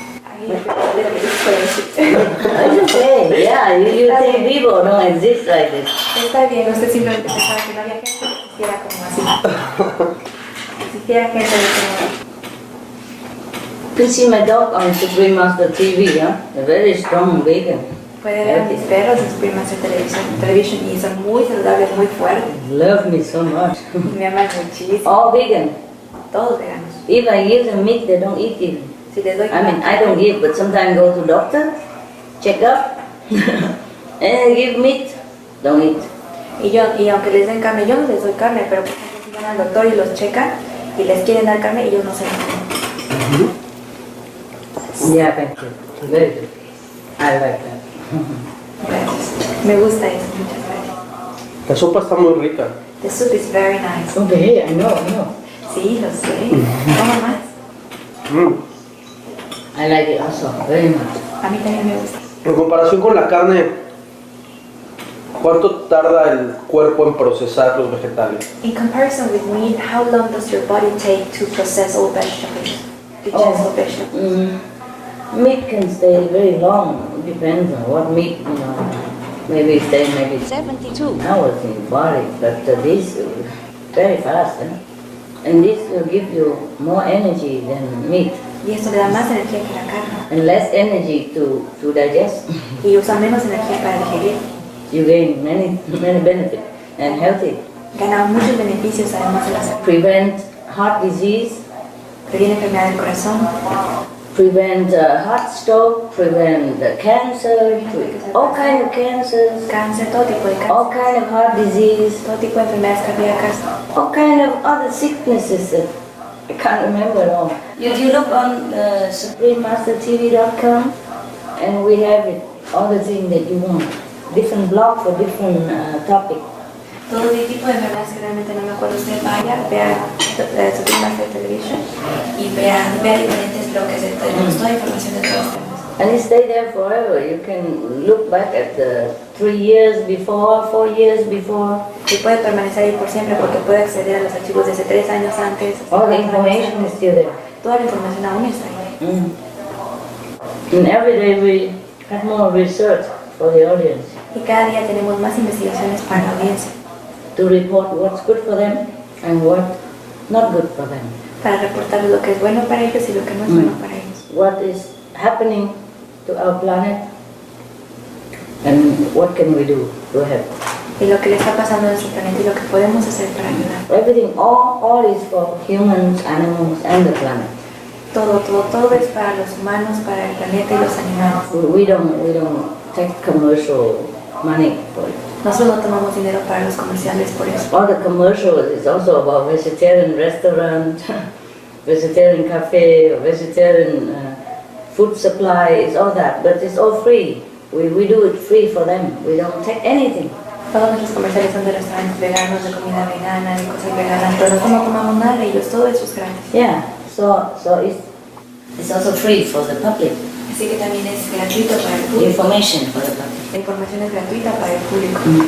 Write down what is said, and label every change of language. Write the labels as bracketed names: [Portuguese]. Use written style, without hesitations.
[English] I feel a little bit strange. It's okay, yeah, you think people don't exist like this. [Spanish] Está bien, usted simplemente pensaba que no había gente que existiera como así. Que existiera gente de como... [English] You can see my dog on Supreme Master TV, huh? A very strong vegan. [Spanish] Puede ver a mis perros en Supreme Master Television y son muy saludables, muy fuertes. [English] Love me so much. [Spanish] Me aman muchísimo. [English] All vegan. [Spanish] Todos veganos. [English] If I give them meat, they don't eat it. [Spanish] Si les doy [English] I mean, I don't give, but sometimes go to doctor, check up, and give meat, don't eat. [Spanish] Y aunque les den carne, yo no les doy carne, pero por ejemplo si van al doctor y los checan y les quieren dar carne, ellos no se la comen. [English] Yeah, thank you. Very good. I like that. [Spanish] Gracias. Me gusta eso, muchas gracias. La sopa está muy rica. [English] The soup is very nice. Okay, I know. [Spanish] Sí, lo sé. Toma más. [English] I like it also, very much. [Spanish] A mí también me gusta. En comparación con la carne, ¿cuánto tarda el cuerpo en procesar los vegetales? [English] In comparison with meat, how long does your body take to process all vegetables? Digest all vegetables? Meat can stay very long. It depends on what meat, Maybe stay 72 hours in the body, but this very fast. And this will give you more energy than meat. [Spanish] Y esto le da más energía que la carne. [English] And less energy to digest. [Spanish] Y usa menos energía para digerir. [English] You gain many benefits and healthy. [Spanish] Gana muchos beneficios además de la salud. [English] Prevent heart disease, [Spanish] Previene enfermedad del corazón, [English] prevent heart stroke, prevent cancer, all kind of cancers, [Spanish] cáncer, todo tipo de [English] all [Spanish] cáncer, [English] kind of heart disease, [Spanish] todo tipo de enfermedades cardíacas, [English] all kind of other sicknesses that I can't remember it all. You look on suprememastertv.com and we have it, all the things that you want. Different blog for different topic. [Spanish] todo tipo de enfermedades que realmente no me acuerdo. Usted vaya, vea Supreme Master Television y vea diferentes bloques de tenemos toda información de todos los temas. [English] And you stay there forever. You can look back at the 3 years before, 4 years before. [Spanish] Y puede permanecer ahí por siempre porque puede acceder a los archivos de hace 3 años antes. [English] All the information is still there. [Spanish] Toda la información aún está ahí. [English] And every day we have more research for the audience [Spanish] Y cada día tenemos más investigaciones para la audiencia, [English] to report what's good for them and what not good for them. [Spanish] para reportarles lo que es bueno para ellos y lo que no es bueno para ellos. [English] What is happening to our planet and what can we do to help. [Spanish] Y lo que le está pasando a nuestro planeta y lo que podemos hacer para ayudar. [English] Everything, all is for humans, animals and the planet. [Spanish] Todo es para los humanos, para el planeta y los animales. [English] We don't take commercial money for it. [Spanish] Nosotros no tomamos dinero para los comerciales por eso. [English] All the commercials is also about vegetarian restaurant, vegetarian cafe, vegetarian food supply, it's all that, but it's all free. We do it free for them. We don't take anything. [Spanish] Todos nuestros comerciales son de restaurantes veganos, de comida vegana, de cosas veganas, pero nosotros no tomamos nada de ellos, todo eso es gratis. [English] Yeah, so it's also free for the public. [Spanish] Así que también es gratuito para el público. [English] Information for the public. [Spanish] La información es gratuita para el público.